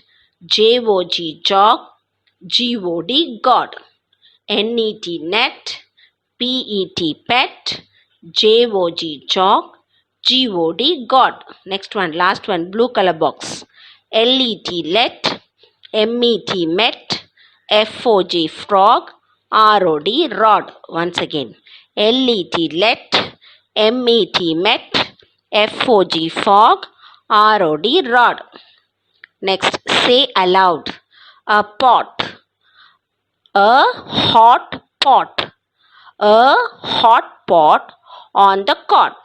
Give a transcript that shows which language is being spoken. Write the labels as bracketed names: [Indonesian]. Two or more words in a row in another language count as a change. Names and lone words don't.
[English] J-O-G, jog. G-O-D, god. N-E-T, net. P-E-T, pet. J-O-G, jog. G-O-D, god. Next one, last one, blue color box. L-E-T, let. M-E-T, met. F-O-G, frog. R-O-D, rod. Once again. L-E-T, let. M-E-T, met. F-O-G, fog. R-O-D, rod. Next, say aloud. A pot. A hot pot. A hot pot on the cot.